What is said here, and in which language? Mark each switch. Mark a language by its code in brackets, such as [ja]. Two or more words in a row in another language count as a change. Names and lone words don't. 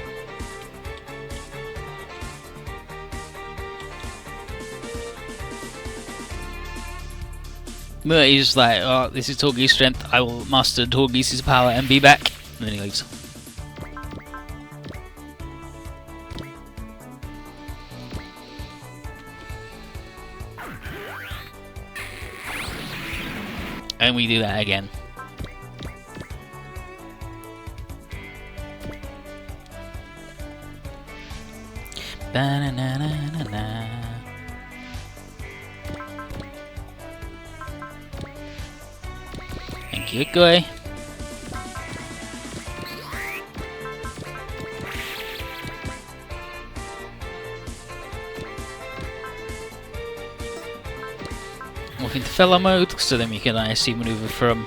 [en] But he's just like, oh, this is Torgi's strength, I will master Torgi's power and be back. And then he leaves. And we do that again. Ba-na-na-na-na-na. Thank you, guy. Walk into fellow mode, so then we can IC maneuver from.